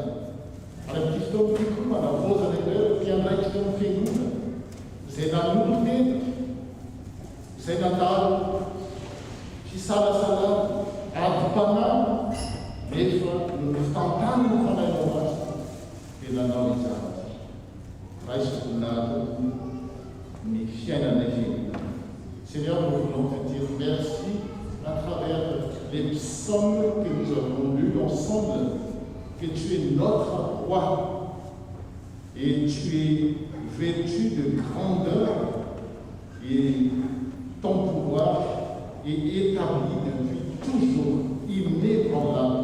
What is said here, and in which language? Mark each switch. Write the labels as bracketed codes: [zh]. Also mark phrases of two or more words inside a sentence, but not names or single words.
[mg] Ary amin'ity fotoana ity koa manavozana ireo mpiandraikitra amin'ny fiangonana izay nanolo-tena, izay nandalo fisalasalana, adi-panana, nefa no fitantany no fanainao azy dia nanao izany. Raiso voninahitra ny fiainanay fiangonana. [fr] Seigneur, nous voulons te dire merci à travers les psaumes que nous avons lus ensemble, que tu es notre roi et tu es vêtu de grandeur et ton pouvoir est établi depuis toujours, inébranlable.